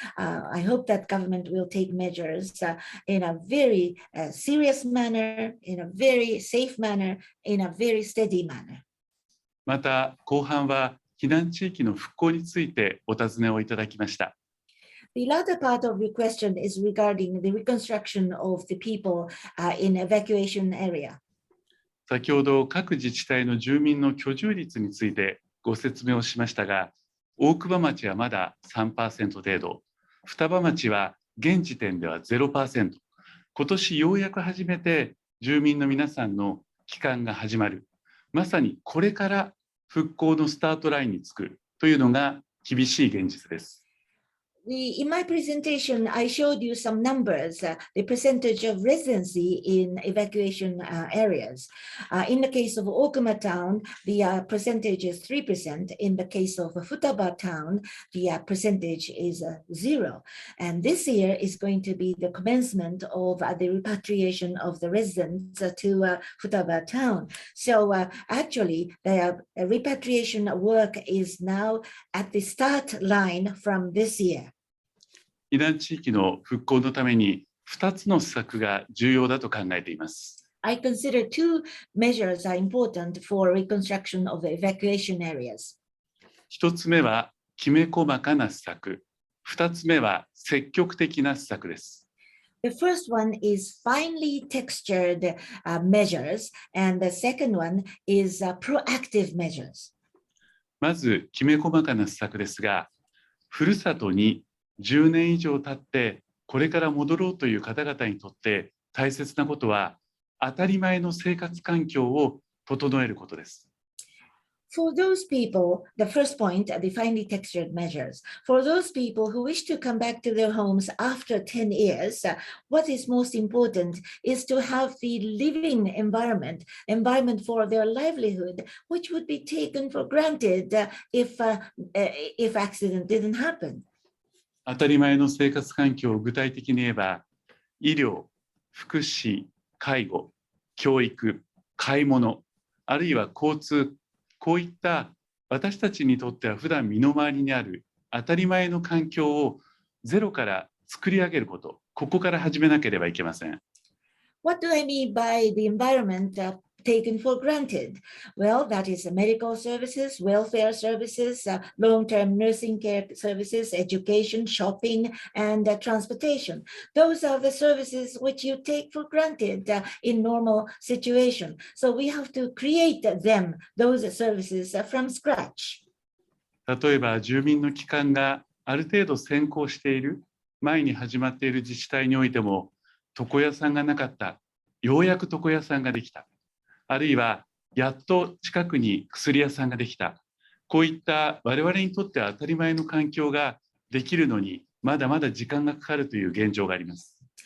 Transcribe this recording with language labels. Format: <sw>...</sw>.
<en>I hope that government will take measures in a very serious manner, in a very safe manner, in a very steady manner.</en> <ja>また後半は避難地域の復興についてお尋ねをいただきました。</ja> <en>The latter part of your question is regarding the reconstruction of the people in evacuation area.</en> <ja>先ほど各自治体の住民の居住率についてご説明をしましたが、大熊町はまだ 3% 程度、双葉町は現時点では 0%、今年ようやく初めて住民の皆さんの帰還が始まる。まさにこれから復興のスタートラインにつくというのが厳しい現実です。</ja> <en>In my presentation, I showed you some numbers, the percentage of residency in evacuation areas. In the case of Okuma town, the percentage is 3%. In the case of Futaba town, the percentage is 0. And this year is going to be the commencement of the repatriation of the residents to Futaba town. So actually, the repatriation work is now at the start line from this year.</en> <ja>避難地域の復興のために2つの施策が重要だと考えています。</ja> <en>I consider two measures are important for reconstruction of evacuation areas.</en> <ja>1つ目はきめ細かな施策、2つ目は積極的な施策です。</ja> <en>The first one is finely textured measures, and the second one is proactive measures.</en> <ja>まずきめ細かな施策ですが、ふるさとに10年以上経ってこれから戻ろうという方々にとって大切なことは当たり前の生活環境を整えることです。</ja> <en>For those people, the first point, the finely textured measures. For those people who wish to come back to their homes after 10 years, what is most important is to have the living environment for their livelihood, which would be taken for granted if accident didn't happen.</en> <ja>当たり前の生活環境を具体的に言えば、医療、福祉、介護、教育、買い物、あるいは交通、こういった私たちにとっては普段身の回りにある当たり前の環境をゼロから作り上げること、ここから始めなければいけません。</ja> <en>What do I mean by the environment taken for granted? Well, that is medical services, welfare services, long-term nursing care services, education, shopping, and transportation. Those are the services which you take for granted in normal situation. So we have to create them, those services from scratch.</en> <ja>例えば住民の帰還がある程度先行している前に始まっている自治体においても床屋さんがなかった、ようやく床屋さんができた、あるいはやっと近くに薬屋さんができた、こういった我々にとっては当たり前の環境ができるのにまだまだ時間がかかるという現状があります。</ja>